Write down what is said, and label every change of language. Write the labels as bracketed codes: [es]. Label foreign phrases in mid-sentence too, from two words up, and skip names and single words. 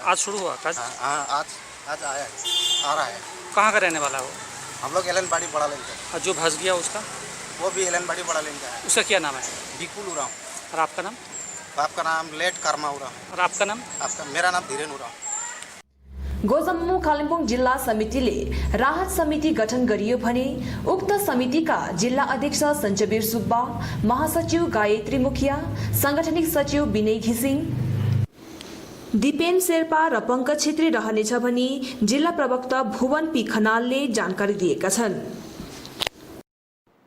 [hi] आज शुरू हुआ? हाँ, आज आया आ रहा है। कहाँ का रहने वाला है वो? हम लोग एलनबाड़ी बड़ा लेन का। और जो फंस गया उसका? वो भी एलनबाड़ी बड़ा लेन का है। उसका क्या नाम है? बिकुल उरांव। और आपका नाम? आपका नाम लेट कर्मा उरांव। और आपका नाम? मेरा नाम धीरेन उरांव। [ne] गोजम्मू कालिम्पोङ जिल्ला समितिले राहत समिति गठन गरियो भने उक्त समितिका जिल्ला अध्यक्ष सञ्चबीर सुब्बा, महासचिव गायत्री मुखिया, सांगठनिक सचिव विनय घिसिङ, दिपेन शेर्पा र पंकज छेत्री रहनेछ भनी जिल्ला प्रवक्ता भुवन पी खनालले जानकारी दिएका छन्।